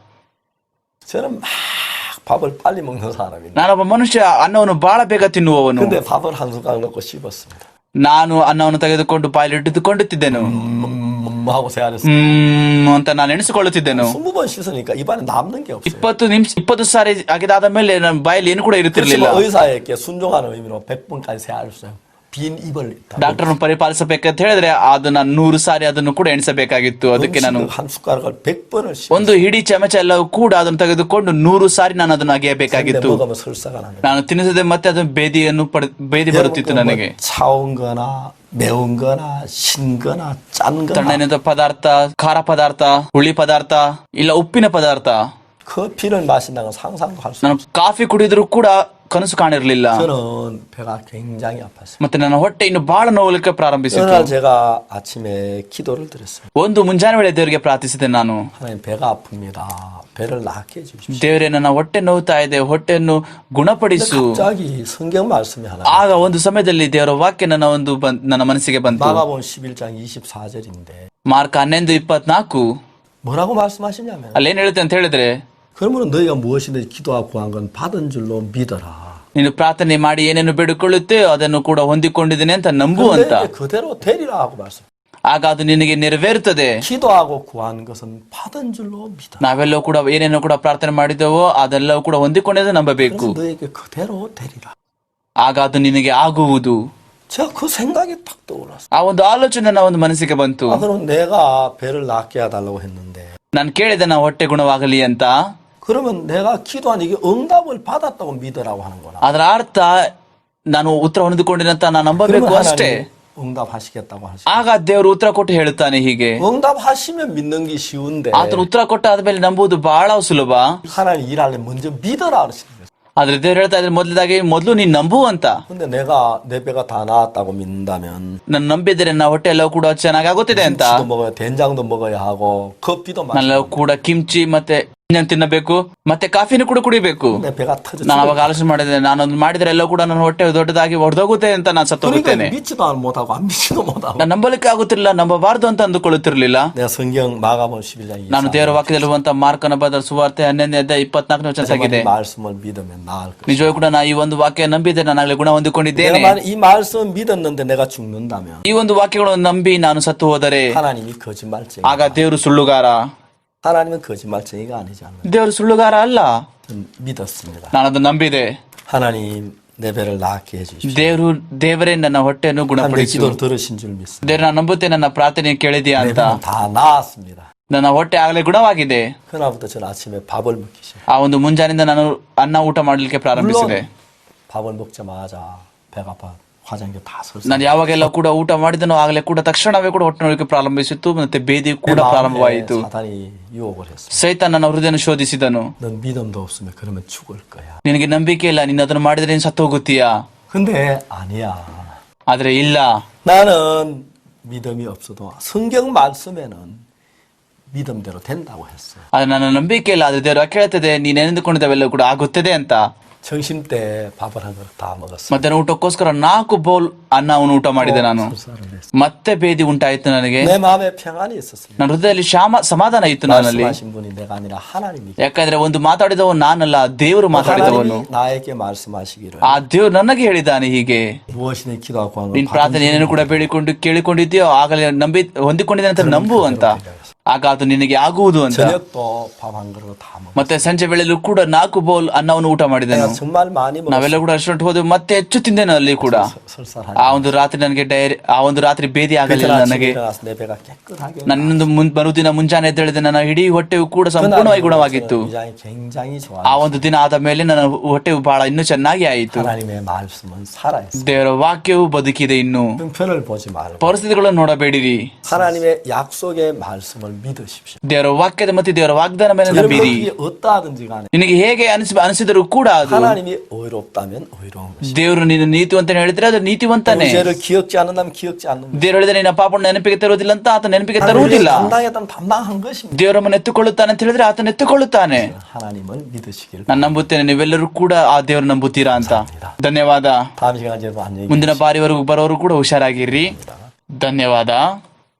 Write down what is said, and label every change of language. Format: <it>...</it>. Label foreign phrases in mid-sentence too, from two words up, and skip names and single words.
<ko>저는 막 밥을 빨리 먹는 사람인데.</ko> <kn>ನಾನೊಬ್ಬ ಮನುಷ್ಯ ಅನ್ನವನ್ನು ಬಹಳ ಬೇಗ ತಿನ್ನುವವನು.</kn> <ko>근데 밥을 한 숟가락 넣고 씹었습니다.</ko> <kn>ನಾನು ಅನ್ನವನ್ನು ತೆಗೆದುಕೊಂಡು ಬಾಯಲ್ಲಿ ಇಟ್ಟುಕೊಳ್ಳುತ್ತಿದ್ದೆನು.</kn> <ko>하고 세안했어요.</ko> <kn>ಅಂತ ನಾನು ಎಣಿಸಿಕೊಳ್ಳುತ್ತಿದ್ದೆನು.</kn> <ko>20번 씻으니까 입안에 남는 게 없어요.</ko> <kn>20 ಸಾರಿ ಆಗಿದಾದ ಮೇಲೆ ನನ್ನ ಬಾಯಲ್ಲಿ ಏನು ಕೂಡ ಇರುತ್ತಿರಲಿಲ್ಲ.</kn> <ko>그렇지만 의사에게 순종하는 의미로 100번까지 세안했어요. 빈 입을</ko> <kn>ಡಾಕ್ಟರ್ನ ಪರಿಪಾಲಿಸಬೇಕಂತ ಹೇಳಿದ್ರೆ ಅದನ್ನ 100 ಸಾರಿ ಅದನ್ನು ಕೂಡ ಎಣಿಸಬೇಕಾಗಿತ್ತು. ಅದಕ್ಕೆ ನಾನು</kn> <ko>한 숟가락을 100번을</ko> <kn>ಒಂದು ಹಿಡಿ ಚಮಚ ಎಲ್ಲವೂ ಕೂಡ ಅದನ್ನು ತೆಗೆದುಕೊಂಡು 100 ಸಾರಿ ನಾನು ಅದನ್ನು ಅಗೆಯಬೇಕಾಗಿತ್ತು.</kn> <ko>먹으면 설사가 납니다.</ko> <kn>ನಾನು ತಿನ್ನಿಸದೆ ಮತ್ತೆ ಅದು ಬೇದಿ ಬರುತ್ತಿತ್ತು ನನಗೆ.</kn> <ko>차운 거나 매운 거나 신 거나 짠 거나</ko> <kn>ತಣ್ಣನೆಯ ಪದಾರ್ಥ, ಖಾರ ಪದಾರ್ಥ, ಹುಳಿ ಪದಾರ್ಥ, ಇಲ್ಲ ಉಪ್ಪಿನ ಪದಾರ್ಥ.</kn> <ko>커피를 마신다는 건 상상도 할 수 없어요.</ko> <kn>ನಾನು ಕಾಫಿ ಕುಡಿದ್ರು ಕೂಡ ಕನಸು ಕಾಣಿರಲಿಲ್ಲ.</kn> <ko>저는 배가 굉장히 아팠어요.</ko> <kn>ಮತ್ತೆ ನನ್ನ ಹೊಟ್ಟೆ ಇನ್ನು ಬಹಳ ನೋವಲಿಕ್ಕೆ ಪ್ರಾರಂಭಿಸಿತು.</kn> <ko>어느 날 제가 아침에 기도를 드렸어요.</ko> <kn>ಒಂದು ಮುಂಜಾನೆ ವೇಳೆ ದೇವರಿಗೆ ಪ್ರಾರ್ಥಿಸಿದೆ ನಾನು.</kn> <ko>하나님 배가 아픕니다. 배를 낫게 해주십시오.</ko> <kn>ದೇವರೇ ನನ್ನ ಹೊಟ್ಟೆ ನೋವ್ತಾ ಇದೆ, ಹೊಟ್ಟೆಯನ್ನು ಗುಣಪಡಿಸು.</kn> <ko>갑자기 성경 말씀이 하나.</ko> <kn>ಆಗ ಒಂದು ಸಮಯದಲ್ಲಿ ದೇವರ ವಾಕ್ಯ ನನ್ನ ಮನಸ್ಸಿಗೆ ಬಂತು.</kn> <ko>마가복음 11장 24절인데</ko> <kn>ಮಾರ್ಕ 11:24</kn> <ko>뭐라고 말씀하시냐면</ko> <kn>ಅಲ್ಲೇನ್ ಹೇಳುತ್ತೆ ಅಂತ ಹೇಳಿದ್ರೆ,</kn> <ko>그러면 너희가 무엇이든지 기도하고 구한 건 받은 줄로 믿어라.</ko> <kn>ನೀನು ಪ್ರಾರ್ಥನೆ ಮಾಡಿ ಏನೇನು ಬೇಡಿಕೊಳ್ಳುತ್ತೆ ಅದನ್ನು ಕೂಡ ಹೊಂದಿಕೊಂಡಿದ್ದೇನೆ ಅಂತ ನಂಬು ಅಂತ.</kn> <ko>그대로 되리라 하고 말씀.</ko> <kn>ಆಗ ಅದು ನಿನಗೆ ನೆರವೇರುತ್ತದೆ.</kn> <ko>기도하고 구한 것은 받은 줄로 믿어.</ko> <kn>ನಾವೆಲ್ಲವೂ ಕೂಡ ಏನೇನೋ ಕೂಡ ಪ್ರಾರ್ಥನೆ ಮಾಡಿದೆವೋ ಅದೆಲ್ಲವೂ ಕೂಡ ಹೊಂದಿಕೊಂಡಿದ್ದು ನಂಬಬೇಕು.</kn> <ko>그래서 너에게 그대로 되리라.</ko> <kn>ಆಗ ಅದು ನಿನಗೆ ಆಗುವುದು.</kn> <ko>제가 그 생각이 딱 떠올랐어.</ko> <kn>ಆ ಒಂದು ಆಲೋಚನೆ ನನ್ನ ಒಂದು ಮನಸ್ಸಿಗೆ ಬಂತು.</kn> <ko>그럼 내가 배를 낫게 해달라고 했는데</ko> <kn>ನಾನು ಕೇಳಿದೆ ನಾ ಹೊಟ್ಟೆ ಗುಣವಾಗಲಿ ಅಂತ.</kn> <ko>그러면 내가 기도한 이게 응답을 받았다고 믿으라고 하는 거나.</ko> <kn>ಅದರ ಅರ್ಥ ನಾನು ಉತ್ತರ ಹೊಂದಿಕೊಂಡಿರಂತ ನಾನು ನಂಬಬೇಕು ಅಷ್ಟೇ.</kn> <ko>응답하시겠다고 하시.</ko> <kn>ಆಗ ದೇವರು ಉತ್ತರ ಕೊಟ್ಟು ಹೇಳುತ್ತಾನೆ ಹೀಗೆ.</kn> <ko>응답하시면 믿는 게 쉬운데.</ko> <kn>ಆತನು ಉತ್ತರ ಕೊಟ್ಟ ಆದ್ಮೇಲೆ ನಂಬುವುದು ಬಹಳ ಸುಲಭ.</kn> <ko>하나님 일하려 먼저 믿어라 그러시는 거예요.</ko> <kn>ಆದ್ರೆ ದೇವ್ರು ಹೇಳ್ತಾ ಇದ್ರೆ ಮೊದಲು ನೀನ್ ನಂಬು ಅಂತ.</kn> <ko>근데 내가 내 배가 다 나았다고 믿는다면</ko> <kn>ನಾನು ನಂಬಿದ್ರೆ ನಾ ಹೊಟ್ಟೆ ಎಲ್ಲವೂ ಕೂಡ ಚೆನ್ನಾಗಿ ಆಗುತ್ತಿದೆ ಅಂತ.</kn> <ko>김치도 먹어야 된장도 먹어야 하고 커피도</ko> <kn>ನಾನೆಲ್ಲವೂ ಕೂಡ ಕಿಮ್ಚಿ ಮತ್ತೆ ತಿನ್ನಬೇಕು ಮತ್ತೆ ಕಾಫಿನೂ ಕೂಡ ಕುಡಿಬೇಕು.</kn> <ko>내 배가 터져.</ko> <kn>ನಾನು ಅವಾಗ ಆಲೋಚನೆ ಮಾಡಿದೆ ನಾನೊಂದು ಮಾಡಿದ್ರೆ ಎಲ್ಲ ಕೂಡ ನನ್ನ ಹೊಟ್ಟೆ ದೊಡ್ಡದಾಗಿ ಹೊಡೆದೋಗುತ್ತೆ ಅಂತ ನಾನು ಸತ್ತು ಹೋಗುತ್ತೇನೆ.</kn> <ko>믿지도 못하고 안 믿지도 못하고.</ko> <kn>ನಾನು ನಂಬಲಿಕ್ಕೆ ಆಗುತ್ತಿರಲಿಲ್ಲ, ನಂಬಬಾರದು ಅಂತ ಅಂದುಕೊಳ್ಳುತ್ತಿರಲಿಲ್ಲ.</kn> <ko>내가 성경 마가복음 11장 24.</ko> <kn>ನಾನು ದೇವರ ವಾಕ್ಯದಲ್ಲಿರುವಂತ ಮಾರ್ಕನ ಬರೆದ ಸುವಾರ್ತೆ 11ನೇ ಅಧ್ಯಾಯ 24ನೇ ವಚನ.</kn> <ko>말씀을 믿으면 나을 것이다.</ko> <kn>ನಿಜವಾಗಿ ಕೂಡ ನಾ ಈ ಒಂದು ವಾಕ್ಯ ನಂಬಿದ್ದೆ ನಾನಾಗಲೇ ಗುಣ ಹೊಂದಿಕೊಂಡಿದ್ದೇನೆ.</kn> <ko>이 말씀 믿었는데 내가 죽는다면</ko> <kn>ಈ ಒಂದು ವಾಕ್ಯಗಳನ್ನು ನಂಬಿ ನಾನು ಸತ್ತು ಹೋದರೆ</kn> <ko>하나님이 거짓말쟁이.</ko> <kn>ಆಗ ದೇವರು ಸುಳ್ಳುಗಾರ.</kn> <ko>하나님은 거짓말쟁이가 아니지 않나요?</ko> <kn>ದೇವರು ಸುಳ್ಳುಗಾರ ಅಲ್ಲ.</kn> <ko>저는 믿었습니다.</ko> <kn>ನಾನು ಅದು ನಂಬಿದೆ.</kn> <ko>하나님 내 배를 낫게 해주십시오.</ko> <kn>ದೇವರೇ ನನ್ನ ಹೊಟ್ಟೆಯನ್ನು</kn> <ko>하나님의</ko> <kn>ಗುಣಪಡಿಸು.</kn> <ko>기도를 들으신 줄 믿습니다.</ko> <kn>ದೇವರು ನಾನು ನಂಬುತ್ತೇನೆ ನನ್ನ ಪ್ರಾರ್ಥನೆ ಕೇಳಿದೆಯಾ</kn> <ko>내</ko> <kn>ಅಂತ.</kn> <ko>배는 다 나았습니다.</ko> <kn>ನನ್ನ ಹೊಟ್ಟೆ ಆಗಲೇ ಗುಣವಾಗಿದೆ.</kn> <ko>그날부터 저는 아침에 밥을 먹기 시작해요.</ko> <kn>ಆ ಒಂದು ಮುಂಜಾನೆಯಿಂದ ನಾನು ಅನ್ನ ಊಟ ಮಾಡಲಿಕ್ಕೆ ಪ್ರಾರಂಭಿಸಿದೆ.</kn> <ko>밥을 먹자마자 배가 아파 화장이 다 설사.</ko> <kn>ನಾನು ಯಾವಾಗೆಲ್ಲ ಕೂಡ ಊಟ ಮಾಡಿದನೋ ಆಗಲೇ ಕೂಡ ತಕ್ಷಣವೇ ಕೂಡ ಹೊಟ್ಟೆ ನೋಡಲಿಕ್ಕೆ ಪ್ರಾರಂಭಿಸಿತ್ತು ಮತ್ತೆ ಬೇದಿ ಕೂಡ ಪ್ರಾರಂಭವಾಯಿತು.</kn> <ko>사단이 유혹을 했어.</ko> <kn>ಸೈತಾನ ನನ್ನ ಹೃದಯನ ಶೋಧಿಸಿದನು.</kn> <ko>넌 믿음도 없으면 그러면 죽을 거야.</ko> <kn>ನಿನಗೆ ನಂಬಿಕೆ ಇಲ್ಲ, ನೀನು ಅದನ್ನು ಮಾಡಿದ್ರೆ ನೀನು ಸತ್ತು ಹೋಗುತ್ತೀಯಾ.</kn> <ko>근데 아니야.</ko> <kn>ಆದ್ರೆ ಇಲ್ಲ,</kn> <ko>나는 믿음이 없어도 성경 말씀에는 믿음대로 된다고 했어요.</ko> <kn>ಆದ್ರೆ ನನ್ನ ನಂಬಿಕೆ ಇಲ್ಲ, ಆದ್ರೆ ದೇವರು ಕೇಳ್ತದೆ ನೀನು ಎಂದುಕೊಂಡಿದ್ದವೆಲ್ಲ ಕೂಡ ಆಗುತ್ತದೆ ಅಂತ.</kn> <ko>점심 때 밥을 한 그릇 다 먹었어.</ko> <kn>ಮಧ್ಯಾಹ್ನ ಊಟಕ್ಕೋಸ್ಕರ 4 ಬೌಲ್ ಅನ್ನವನ್ನು ಊಟ ಮಾಡಿದೆ ನಾನು.</kn> <ko>설사를 했어.</ko> <kn>ಮತ್ತೆ ಬೇದಿ ಉಂಟಾಯಿತು ನನಗೆ.</kn> <ko>내 마음에 평안이 있었습니다.</ko> <kn>ನನ್ನ ಹೃದಯದಲ್ಲಿ ಸಮಾಧಾನ ಇತ್ತು ನನ್ನಲ್ಲಿ.</kn> <ko>말씀하신 분이 내가 아니라 하나님이.</ko> <kn>ಯಾಕಂದ್ರೆ ಒಂದು ಮಾತಾಡಿದವನು ನಾನಲ್ಲ, ದೇವರು ಮಾತಾಡಿದವನು.</kn> <ko>하나님이 나에게 말씀하시기를.</ko> <kn>ಆ ದೇವರು ನನಗೆ ಹೇಳಿದ್ದಾನೆ ಹೀಗೆ,</kn> <ko>무엇이든 기도하고 하는</ko> <kn>ನಿನ್ ಪ್ರಾರ್ಥನೆ ಏನೇನು ಕೂಡ ಕೇಳಿಕೊಂಡಿದ್ಯೋ ಆಗಲೇ ಹೊಂದಿಕೊಂಡಿದೆ ಅಂತ ನಂಬು ಅಂತ. ಆಗ ಅದು ನಿನಗೆ ಆಗುವುದು ಅಂತ.</kn> <ko>저녁도 밥 한 그릇 다 먹었어.</ko> <kn>ಮತ್ತೆ ಸಂಜೆ ವೇಳೆಯಲ್ಲೂ ಕೂಡ 4 ಬೌಲ್ ಅನ್ನವನ್ನು ಊಟ ಮಾಡಿದೆನು.</kn> <ko>정말 많이 먹었어.</ko> <kn>ನಾವೆಲ್ಲ ಕೂಡ ರೆಸ್ಟೋರೆಂಟ್ ಹೋದೆವು, ಮತ್ತೆ ಹೆಚ್ಚು ತಿಂದೆನು ಅಲ್ಲಿ ಕೂಡ.</kn> <ko>설사하니.</ko> <kn>ಆ ಒಂದು ರಾತ್ರಿ ನನಗೆ ಆ ಒಂದು ರಾತ್ರಿ ಬೇದಿ ಆಗಲಿಲ್ಲ ನನಗೆ.</kn> <ko>내 배가 깨끗하게.</ko> <kn>ನನ್ನೊಂದು ಮರುದಿನ ಮುಂಜಾನೆ ಎದ್ದೇಳಿದೆ, ನನ್ನ ಇಡೀ ಹೊಟ್ಟೆಯು ಕೂಡ ಸಂಪೂರ್ಣವಾಗಿ ಗುಣವಾಗಿತ್ತು.</kn> <ko>굉장히 좋아.</ko> <kn>ಆ ಒಂದು ದಿನ ಆದ ಮೇಲೆ ನನ್ನ ಹೊಟ್ಟೆಯು ಬಹಳ ಇನ್ನೂ ಚೆನ್ನಾಗಿ ಆಯಿತು.</kn> <ko>하나님의 말씀은 살아있어.</ko> <kn>ದೇವರ ವಾಕ್ಯವು ಬದುಕಿದೆ. ಇನ್ನು</kn> <ko>형편을 보지 말고</ko> <kn>ಪರಿಸ್ಥಿತಿಗಳನ್ನು ನೋಡಬೇಡಿರಿ.</kn> <ko>하나님의 약속의 말씀을 믿으십시오.</ko> <kn>ದೇವರ ವಾಕ್ಯದ ಮತ್ತು ದೇವರ ವಾಗ್ದಾನ ಮೇಲೆ ನಂಬಿರಿ.</kn> <ko>여러분이 어떠하든지 간에</ko> <kn>ನಿನಗೆ ಹೇಗೆ ಅನಿಸಿದರೂ ಕೂಡ ಅದು</kn> <ko>하나님이 의롭다면 의로운 것이.</ko> <kn>ದೇವರು ನೀನು ನೀತಿವಂತ ಹೇಳಿದ್ರೆ ಅದು ನೀತಿವಂತನೇ.</kn> <ko>죄를 기억지 않는다면 기억지 않는 것이.</ko> <kn>ದೇವರು ಹೇಳಿದ್ರೆ ನಿನ್ನ ಪಾಪವನ್ನು ನೆನಪಿಗೆ ತರುವುದಿಲ್ಲ ಅಂತ ಆತ ನೆನಪಿಗೆ ತರುವುದಿಲ್ಲ.</kn> <ko>담당했다면 담당한 것입니다.</ko> <kn>ದೇವರನ್ನು ಎತ್ತುಕೊಳ್ಳುತ್ತಾನೆ ಅಂತ ಹೇಳಿದ್ರೆ ಆತನ ಎತ್ತುಕೊಳ್ಳುತ್ತಾನೆ.</kn> <ko>하나님을 믿으시길.</ko> <kn>ನಾನು ನಂಬುತ್ತೇನೆ, ನೀವೆಲ್ಲರೂ ಕೂಡ ಆ ದೇವರು ನಂಬುತ್ತೀರಾ ಅಂತ. ಧನ್ಯವಾದ.</kn> <ko>다음 시간에 여러분 안녕히</ko> <kn>ಮುಂದಿನ ಬಾರಿವರೆಗೂ ಬರೋರು ಕೂಡ ಹುಷಾರಾಗಿರ್ರಿ. ಧನ್ಯವಾದ.</kn>